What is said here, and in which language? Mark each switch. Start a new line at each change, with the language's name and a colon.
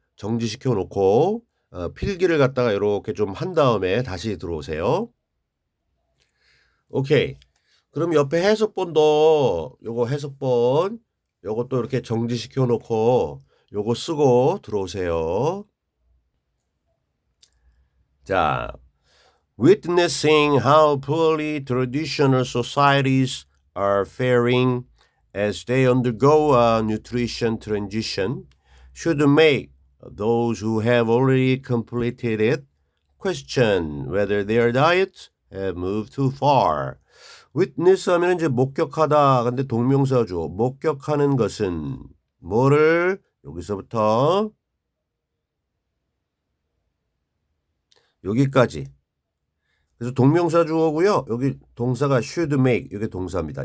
Korean: 정지시켜 놓고 필기를 갖다가 이렇게 좀 한 다음에 다시 들어오세요. 오케이. 그럼 옆에 해석본도 요거 해석본 요것도 이렇게 정지시켜 놓고 요거 쓰고 들어오세요.
English: 자, witnessing how poorly traditional societies are faring as they undergo a nutrition transition should make those who have already completed it question whether their diets have moved too far.
Korean: witness 하면 이제 목격하다. 근데 동명사죠. 목격하는 것은 뭐를 여기서부터 여기까지. 그래서 동명사 주어고요. 여기 동사가 should make 이게 동사입니다.